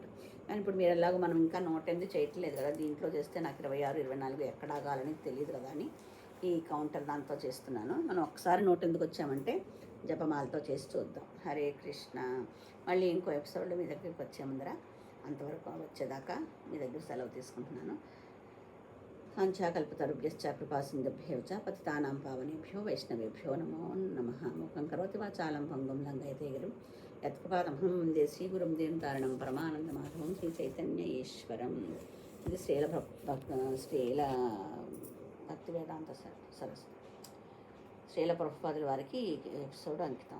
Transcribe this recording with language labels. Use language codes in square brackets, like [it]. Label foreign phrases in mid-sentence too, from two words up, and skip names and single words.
[te] కానీ ఇప్పుడు మీరు ఎలాగో మనం ఇంకా 108 చేయట్లేదు కదా, దీంట్లో చేస్తే నాకు 26, 24 ఎక్కడ ఆగాలని తెలియదు కదా అని ఈ కౌంటర్ దాంతో చేస్తున్నాను. మనం ఒకసారి 108కి వచ్చామంటే జపమాలతో చేసి చూద్దాం. [sa] హరే కృష్ణ. [te] మళ్ళీ ఇంకో ఎపిసోడ్లో మీ దగ్గరికి వచ్చే ముందర, అంతవరకు వచ్చేదాకా మీ దగ్గర సెలవు తీసుకుంటున్నాను. [sa] కాంచాకల్పతరుభ్యశ్చ కృపాసింధుభ్యో చ పతితానాం పావనేభ్యో వైష్ణవేభ్యో నమో నమః. మూకం కరోతి వాచాలం భంగం లంఘయతే గిరిం యత్కృపాతమహం వందే శ్రీగురుం దీనతారిణం పరమానందమాధవం శ్రీ చైతన్య ఈశ్వరం. [te] ఇది శ్రీల భక్తి వేదాంత సరస్వతి శ్రీల ప్రభుపాదుల వారికి ఎపిసోడ్ అంకితం.